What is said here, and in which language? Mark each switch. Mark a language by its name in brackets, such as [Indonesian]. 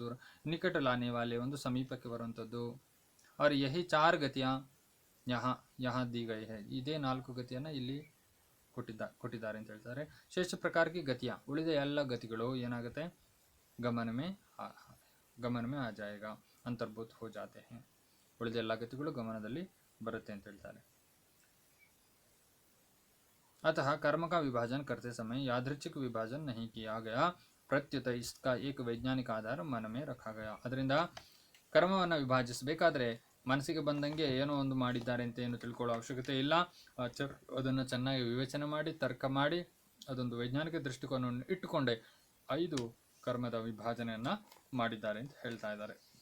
[Hindi] ದೂರ ನಿಕಟ ಲಾನೆ ವಾಲೆ, [Kannada] ಒಂದು ಸಮೀಪಕ್ಕೆ ಬರುವಂಥದ್ದು. [Hindi] और यही 4 ಗತಿಯ यहाँ दी गई है, [Kannada] ಇದೇ 4 ಗತಿಯನ್ನು ಇಲ್ಲಿ ಕೊಟ್ಟಿದ್ದಾರೆ ಅಂತ ಹೇಳ್ತಾರೆ. ಶೇಷ ಪ್ರಕಾರಕ್ಕೆ ಗತಿಯ, ಉಳಿದ ಎಲ್ಲ ಗತಿಗಳು ಏನಾಗುತ್ತೆ, [Hindi] ಗಮನಮೇ ಆ ಜಾಯೇಗಾ, ಅಂತರ್ಭೂತ ಹೋ ಜಾತೆ हैं, [Kannada] ಉಳಿದ ಎಲ್ಲ ಗತಿಗಳು ಗಮನದಲ್ಲಿ ಬರುತ್ತೆ ಅಂತ ಹೇಳ್ತಾರೆ. [Hindi] अतः कर्म का विभाजन करते समय यादृच्छिक विभाजन नहीं किया गया, प्रत्युत इसका एक वैज्ञानिक आधार मन में रखा गया. [Kannada] ಅದರಿಂದ ಕರ್ಮವನ್ನು ವಿಭಾಜಿಸಬೇಕಾದ್ರೆ ಮನಸ್ಸಿಗೆ ಬಂದಂಗೆ ಏನೋ ಒಂದು ಮಾಡಿದ್ದಾರೆ ಅಂತ ಏನು ತಿಳ್ಕೊಳ್ಳೋ ಅವಶ್ಯಕತೆ ಇಲ್ಲ. ಅದನ್ನು ಚೆನ್ನಾಗಿ ವಿವೇಚನೆ ಮಾಡಿ, ತರ್ಕ ಮಾಡಿ, ಅದೊಂದು ವೈಜ್ಞಾನಿಕ ದೃಷ್ಟಿಕೋನವನ್ನು ಇಟ್ಟುಕೊಂಡೆ 5 ಕರ್ಮದ ವಿಭಾಜನೆಯನ್ನು ಮಾಡಿದ್ದಾರೆ ಅಂತ ಹೇಳ್ತಾ ಇದ್ದಾರೆ.